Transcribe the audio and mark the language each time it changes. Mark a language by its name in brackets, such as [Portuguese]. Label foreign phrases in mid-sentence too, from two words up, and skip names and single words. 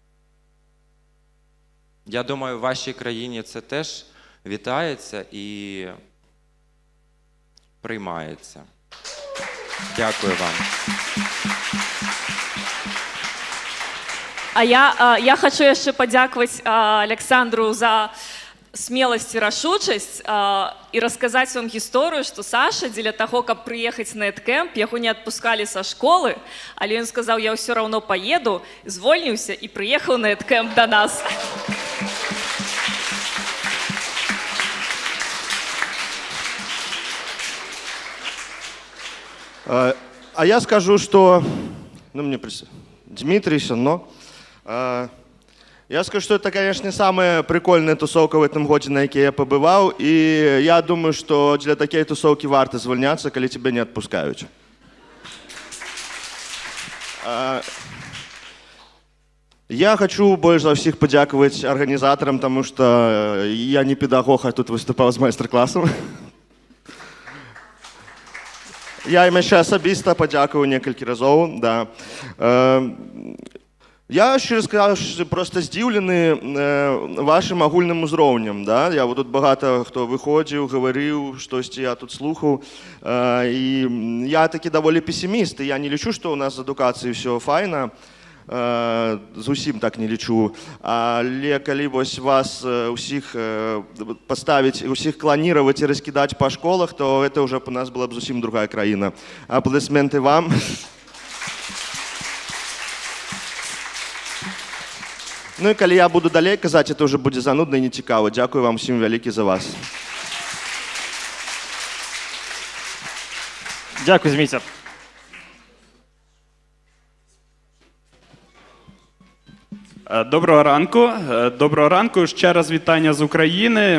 [Ukrainian] Я думаю, в вашій країні це теж вітається і приймається. Дякую вам. [Belarusian] А я хочу яшчэ падзякаваць Александру за смеласць і рашучасць і расказаць вам гісторыю, што Саша дзеля таго, каб прыехаць на эдкэмп, яго не адпускалі са школы, але ён сказаў, я ўсё раўно паеду, звольніўся і прыехаў на эдкэмп да нас. [Russian] А я скажу, что... Дмитрий Сенно. Я скажу, что это, конечно, не самая прикольная тусовка в этом году, [Belarusian] на якой [Russian] я побывал. И я думаю, что для такой тусовки [Ukrainian] варто звольняться, [Russian] когда тебя не отпускают. Я хочу больше за всех подяковать организаторам, потому что я не педагог, а тут выступал с мастер-классом. [Ukrainian] Я їм ще особисто подякую некілька разів. [Russian] Да. [Ukrainian] Я щиро скажу, просто здивлений вашим огульним узровнем. Да? Я тут багато хто виходив, говорив, щось я тут слухав. І я таки доволі песиміст, і я не лічу, що у нас з адукацією все файно. [Belarusian] Зусім так не лічу. Але калі вось вас усіх поставить, усіх [Russian] клонировать и раскидать по школах, то это уже у нас была бы [Belarusian] зусім другая країна. [Russian] Аплодисменты вам. [Belarusian] Ну і калі я буду далей казаць, [Russian] это уже [Belarusian] будзе занудна і нецікава. [Ukrainian] Дякую вам всім вялікі за вас. Дякую, Зміця. Доброго ранку. Доброго ранку. Ще раз вітання з України.